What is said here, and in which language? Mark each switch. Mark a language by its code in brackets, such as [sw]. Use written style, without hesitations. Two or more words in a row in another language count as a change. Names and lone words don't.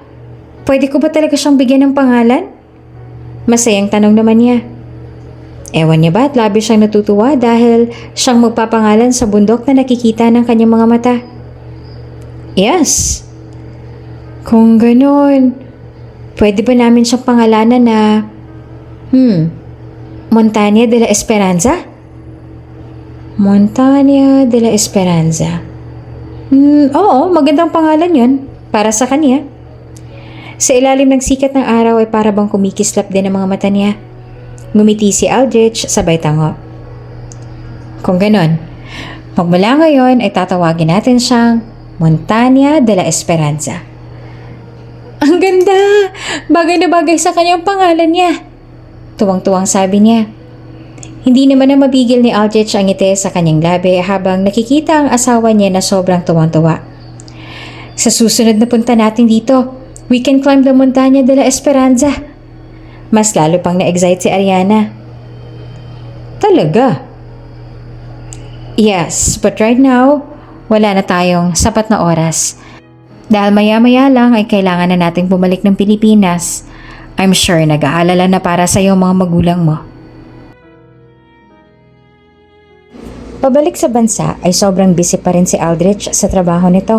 [tl] Pwede ko ba talaga siyang bigyan ng pangalan?" Masayang tanong naman niya. Ewan niya ba at labis siyang natutuwa dahil siyang magpapangalan sa bundok na nakikita ng kanyang mga mata. "Yes. Kung ganon, pwede ba namin siyang pangalanan na Montaña de la Esperanza?" Montaña de la Esperanza. Oo, magandang pangalan yun para sa kanya. Sa ilalim ng sikat ng araw ay para bang kumikislap din ang mga mata niya. Ngumiti si Aldrich sabay tango. "Kung ganon, magmula ngayon ay tatawagin natin siyang Montaña de la Esperanza." Ang ganda! Bagay na bagay sa kanyang pangalan niya. Tuwang-tuwang sabi niya. Hindi naman na mabigil ni Aldrich ang ngiti sa kanyang labi habang nakikita ang asawa niya na sobrang tuwang-tuwa. "Sa susunod na punta natin dito, [en] we can climb the Montaña de la Esperanza." Mas lalo pang na-excite si Ariana. "Talaga?" "Yes, but right now, [tl] wala na tayong sapat na oras. Dahil maya-maya lang ay kailangan na nating bumalik ng Pilipinas. [en] I'm sure [tl] nag-aalala na para sa iyo mga magulang mo." Pabalik sa bansa ay sobrang busy pa rin si Aldrich sa trabaho nito.